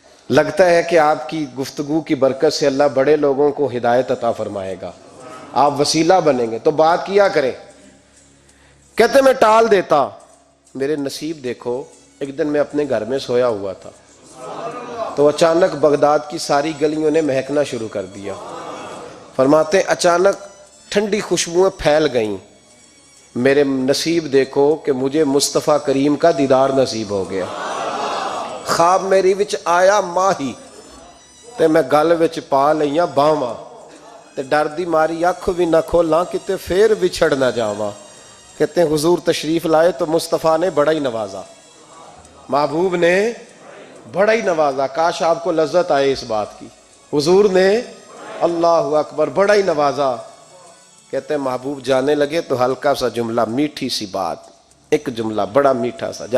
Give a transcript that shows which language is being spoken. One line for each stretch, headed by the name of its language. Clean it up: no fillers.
Urdu: لگتا ہے کہ آپ کی گفتگو کی برکت سے اللہ بڑے لوگوں کو ہدایت عطا فرمائے گا, آپ وسیلہ بنیں گے, تو بات کیا کریں. کہتے میں ٹال دیتا. میرے نصیب دیکھو, ایک دن میں اپنے گھر میں سویا ہوا تھا تو اچانک بغداد کی ساری گلیوں نے مہکنا شروع کر دیا. فرماتے اچانک ٹھنڈی خوشبوئیں پھیل گئیں. میرے نصیب دیکھو کہ مجھے مصطفیٰ کریم کا دیدار نصیب ہو گیا.
Punjabi: خواب میری وچ آیا ماہی تے میں گل وچ پا لئیاں باواں تے ڈر دی ماری اکھ بھی نہ کھولاں کتے پھر وچھڑ نہ جاواں.
Urdu: کہتے ہیں حضور تشریف لائے تو مصطفیٰ نے بڑا ہی نوازا, محبوب نے بڑا ہی نوازا. کاش آپ کو لذت آئے اس بات کی. حضور نے اللہ اکبر بڑا ہی نوازا. کہتے ہیں محبوب جانے لگے تو ہلکا سا جملہ, میٹھی سی بات, ایک جملہ بڑا میٹھا سا.